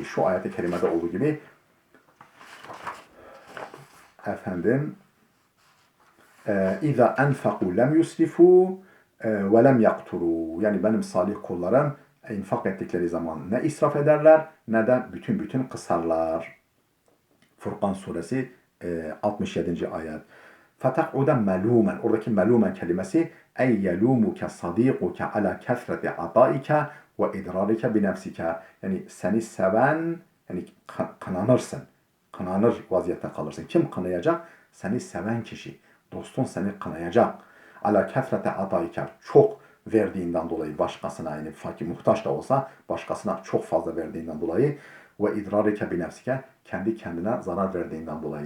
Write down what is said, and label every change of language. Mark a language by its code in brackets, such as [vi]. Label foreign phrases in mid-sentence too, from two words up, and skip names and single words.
[tr] Şu ayet-i kerimede olduğu gibi efendim [ar] إذا أنفقوا لم يسرفوا ولم يقتروا. [tr] Yani benim salih kullarım infak ettikleri zaman ne israf ederler ne de bütün kısarlar. Furkan suresi 67. ayet. [ar] فَتَقْعُدَ مَلُومًا. [tr] Oradaki melûmen kelimesi [ar] اَيْ يَلُومُكَ صَد۪يقُكَ عَلَى كَثْرَةِ عَطَائِكَ وَاِدْرَارِكَ بِنَفْسِكَ. [tr] Yani seni seven, yani kınanırsın. Kınanır vaziyette kalırsın. Kim kınayacak? Seni seven kişi. Dostun seni kınayacak. [ar] على كثرة عطائك, [tr] çok verdiğinden dolayı başkasına, yani fakir muhtaç da olsa başkasına çok fazla verdiğinden dolayı [ar] وإدرارك بنفسك, [tr] kendi kendine zarar verdiğinden dolayı.